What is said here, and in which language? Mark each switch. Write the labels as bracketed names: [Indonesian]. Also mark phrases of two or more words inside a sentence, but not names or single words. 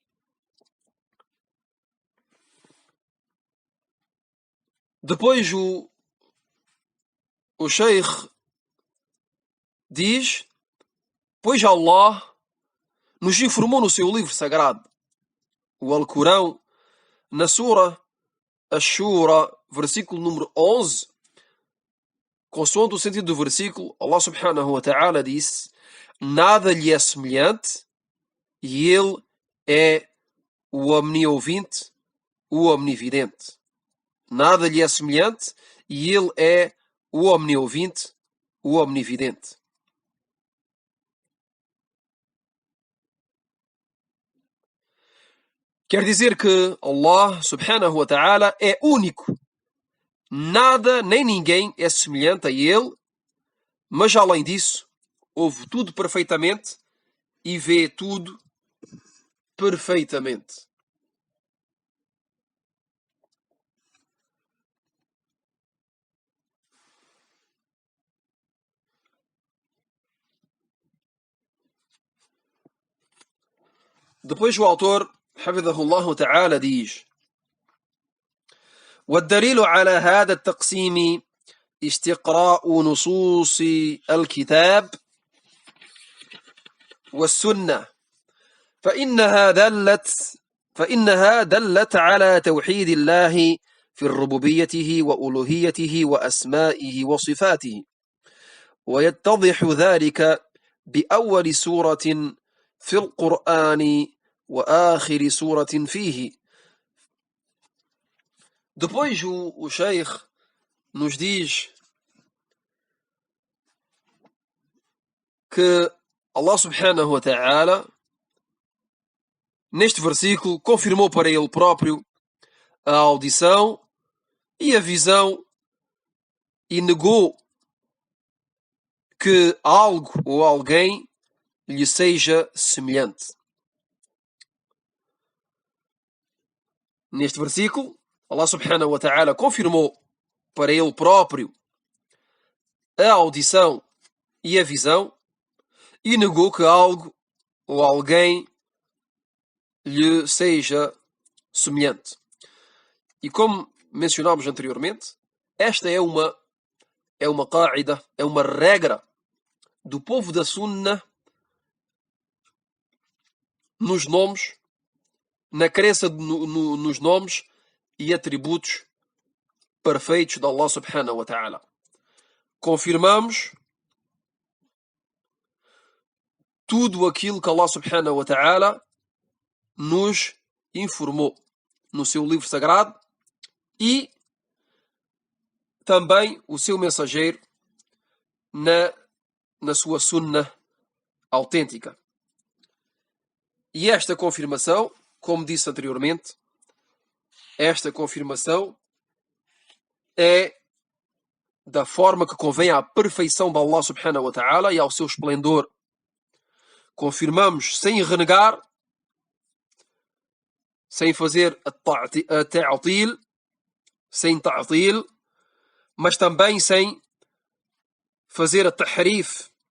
[Portuguese] Depois o Sheikh diz: pois Allah nos informou no seu livro sagrado, o Alcorão, na Sura Ash-Shura, versículo número 11, consoante o sentido do versículo, Allah [Arabic] سبحانه وتعالى [Portuguese] disse: nada lhe é semelhante e ele é o omniouvinte, o omnividente. Nada lhe é semelhante e ele é o omniouvinte, o omnividente. Quer dizer que Allah [Arabic] سبحانه وتعالى [Portuguese] é único. Nada nem ninguém é semelhante a ele, mas além disso, ouve tudo perfeitamente e vê tudo perfeitamente. Depois o autor, [Arabic] حفظه الله تعالى, diz: والدليل على هذا التقسيم استقراء نصوص الكتاب والسنة فإنها دلت على توحيد الله في ربوبيته وألوهيته وأسمائه وصفاته، ويتضح ذلك بأول سورة في القرآن وآخر سورة فيه. [Portuguese] Depois o Sheikh nos diz que Allah [Arabic] سبحانه وتعالى [Portuguese] neste versículo, confirmou para ele próprio a audição e a visão e negou que algo ou alguém lhe seja semelhante. Neste versículo, Allah [Arabic] سبحانه وتعالى [Portuguese] confirmou para ele próprio a audição e a visão e negou que algo ou alguém lhe seja semelhante. E como mencionámos anteriormente, esta é uma qaida, é uma regra do povo da Sunna nos nomes, na crença nos nomes e atributos perfeitos de Allah [Arabic] سبحانه وتعالى. [Portuguese] Confirmamos tudo aquilo que Allah [Arabic] سبحانه وتعالى [Portuguese] nos informou no seu livro sagrado e também o seu mensageiro na sua sunna autêntica. E esta confirmação, como disse anteriormente, esta confirmação é da forma que convém à perfeição de Allah [Arabic] سبحانه وتعالى [Portuguese] e ao seu esplendor. Confirmamos sem renegar, sem fazer a ta'til, sem ta'til, mas também sem fazer a tahrif,